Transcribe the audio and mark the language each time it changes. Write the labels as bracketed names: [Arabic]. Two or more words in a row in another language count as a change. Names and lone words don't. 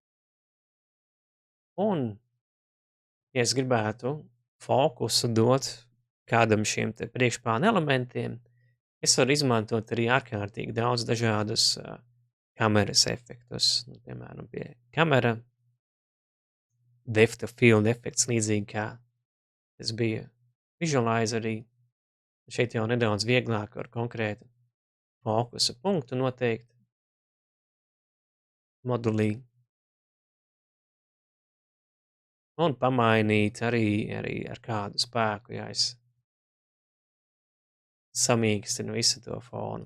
[Latvian] Un, ja es gribētu fokusu dot kādam šiem te priekšplāna elementiem, es varu izmantot arī ārkārtīgi daudz dažādus kameras efektus. Piemēram, pie kamera [English] depth of field [Latvian] efekts, līdzīgi kā tas bija visualizerī. Šeit jau nedaudz vieglāk ar konkrētu fokusa punktu noteikt modulī. Un pamainīt arī ar kādu spēku, ja es samīkstinu visu to fonu.